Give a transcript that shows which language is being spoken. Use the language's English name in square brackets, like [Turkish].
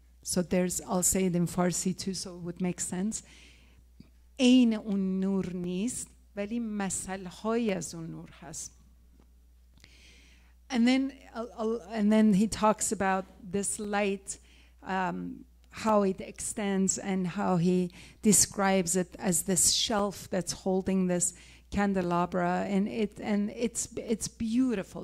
[English] So there's, I'll say it in Farsi too, so it would make sense. [Persian] عین اون نور نیست ولی مثل‌های از اون نور هست. [English] And then he talks about this light, how it extends, and how he describes it as this shelf that's holding this candelabra, and it's beautiful.